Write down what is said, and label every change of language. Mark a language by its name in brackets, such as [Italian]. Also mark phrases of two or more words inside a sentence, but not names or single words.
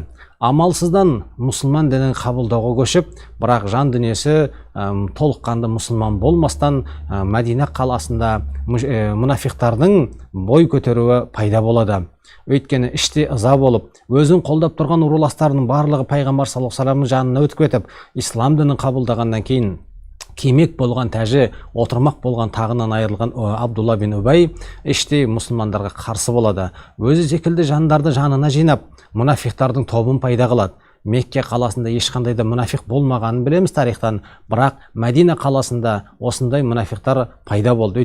[Kazakh] Амалсыздан мұсылман дінін қабылдауға көшіп, бірақ жан дүниесі толыққанды мұсылман болмастан Мәдина қаласында мұнафиқтардың бой көтеруі пайда болады. Өйткені іште ыза болып, өзін қолдап тұрған руластарының барлығы пайғамбар [Arabic] صلى الله عليه وسلم [Kazakh] жанына өтіп кетіп, ислам дінін қабылдағаннан кейін кемек болған тәжі, отырмақ болған тағынан айырылған Абдулла бин Убай іште мұсылмандарға қарсы болады. Өзі секілді жандарды жанына жинап, мұнафиқтардың тобын пайда қылады. Мекке қаласында ешқандай да мұнафиқ болмағанын білеміз тарихтан, бірақ Мәдина қаласында осындай мұнафиқтар пайда болды.